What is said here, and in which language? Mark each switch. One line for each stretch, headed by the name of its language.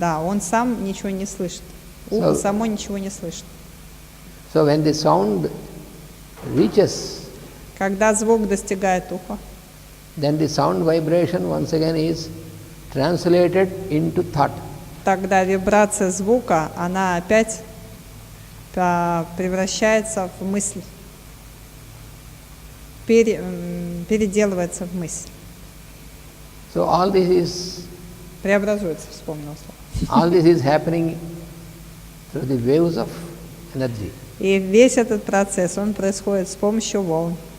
Russian: Да, он сам ничего не слышит. Ухо само ничего не слышит.
English: So when the sound reaches,
Russian: Когда звук достигает уха,
English: then the sound vibration once again is translated into thought.
Russian: тогда вибрация звука, она опять превращается в мысль, переделывается в мысль.
English: So all this is
Russian: Преобразуется, вспомнил слово.
English: all this is happening through the waves of energy,
Russian: И весь этот процесс, он происходит с помощью волн,